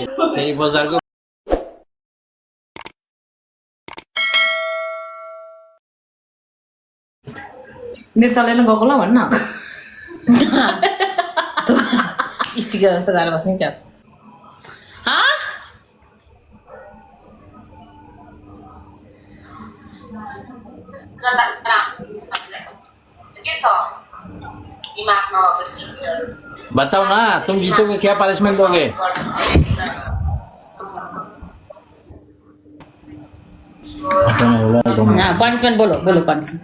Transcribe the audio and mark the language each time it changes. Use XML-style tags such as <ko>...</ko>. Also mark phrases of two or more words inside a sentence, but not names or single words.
<id>Dari bazar gue. Ini soalnya nggak keluar mana? Istiqlal segala macam kan? Hah?</id> <hi>बताओ ना तुम जीतोगे क्या पनिशमेंट दोगे हाँ पनिशमेंट बोलो बोलो पनिशमेंट</hi>